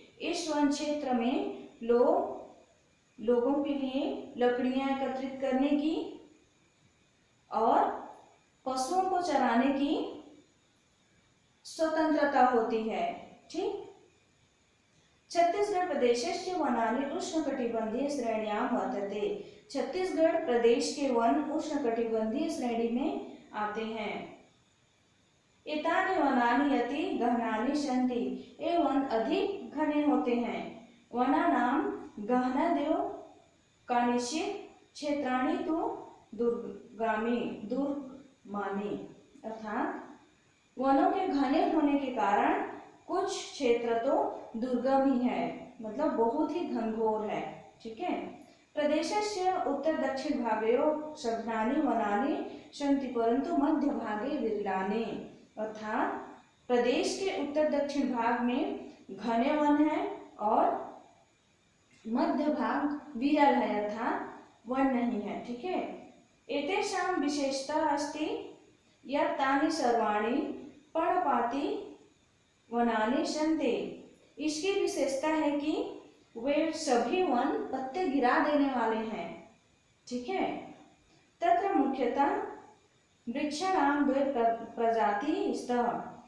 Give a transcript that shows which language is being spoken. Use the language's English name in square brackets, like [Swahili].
[Hindi] इस वन क्षेत्र में लोगों के लिए लकड़ियां एकत्रित करने की और पशुओं को चराने की स्वतंत्रता होती है। ठीक। [Sanskrit] छत्तीसगढ़ प्रदेशस्य वनानि उष्णकटिबंधीय श्रेण्यां वर्तते। [Hindi] छत्तीसगढ़ प्रदेश के वन उष्णकटिबंधीय श्रेणी में आते हैं। [Sanskrit] एतानि वनानि अति गहनानि सन्ति। [Hindi] ये वन अधिक घने होते हैं। [Sanskrit] वनानां गहनदेव कानिचित् क्षेत्राणि तु दुर्गमानि। [Hindi] अर्थात वनों के घने होने के कारण कुछ क्षेत्र तो दुर्गम ही है, मतलब बहुत ही घनघोर है। ठीक है। [Sanskrit] प्रदेशस्य उत्तर दक्षिण भागयोः सघनानि वनानि सन्ति परंतु मध्य भागे विरलानि। [Hindi] अर्थात प्रदेश के उत्तर दक्षिण भाग में घने वन है और मध्य भाग विरल है, अर्थात वन नहीं है। ठीक है। [Sanskrit] एतेषां विशेषता अस्ति यत् तानि सर्वाणि पर्णपाती वनानि सन्ति। [Hindi] इसकी विशेषता है कि वे सभी वन पत्ते गिरा देने वाले हैं। ठीक है। [Sanskrit] तत्र मुख्यतः वृक्षाणां द्वे प्रजाति स्तः।